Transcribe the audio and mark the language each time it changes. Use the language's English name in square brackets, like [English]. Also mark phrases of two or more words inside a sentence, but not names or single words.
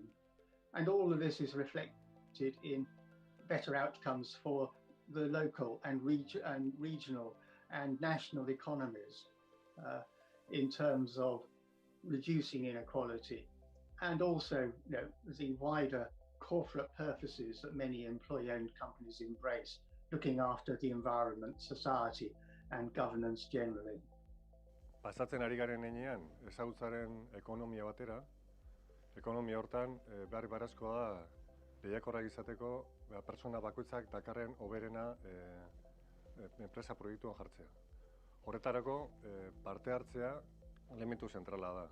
[English] And all of this is reflected in better outcomes for the local and regional and national economies in terms of reducing inequality, and also the wider corporate purposes that many employee-owned companies embrace, looking after the environment, society, and governance generally. [Basque] Pasatzen ari garen heinean, ezagutzaren ekonomia batera, ekonomia hortan beharrezkoa da lehiakorrak izateko pertsona bakoitzak dakarren hoberena enpresa proiektuan jartzea. Horretarako parte hartzea elementu zentrala da.